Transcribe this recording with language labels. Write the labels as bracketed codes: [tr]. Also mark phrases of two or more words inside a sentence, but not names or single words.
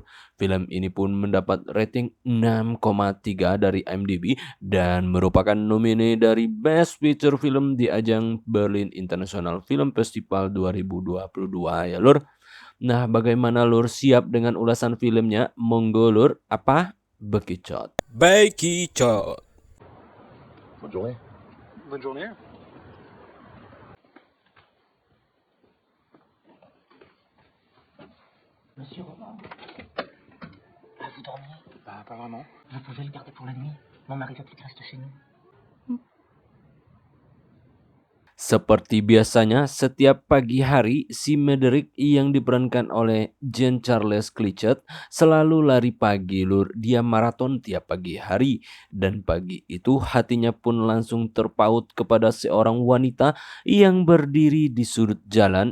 [id] Film ini pun mendapat rating 6,3 dari IMDb dan merupakan nomine dari Best Feature Film di ajang Berlin International Film Festival 2022 ya Lur. Nah, bagaimana Lur, siap dengan ulasan filmnya? Monggo Lur, apa? Bekicot. Bekicot. [fr] Bonne journée. Bonne journée. Monsieur Roman, vous dormiez? Bah, pas vraiment. Vous pouvez le garder pour la nuit. Mon mari veut qu'il reste chez nous. [id] Seperti biasanya, setiap pagi hari, si Mederick yang diperankan oleh Jean-Charles Cliquot selalu lari pagi Lur. Dia maraton tiap pagi hari. Dan pagi itu hatinya pun langsung terpaut kepada seorang wanita yang berdiri di sudut jalan.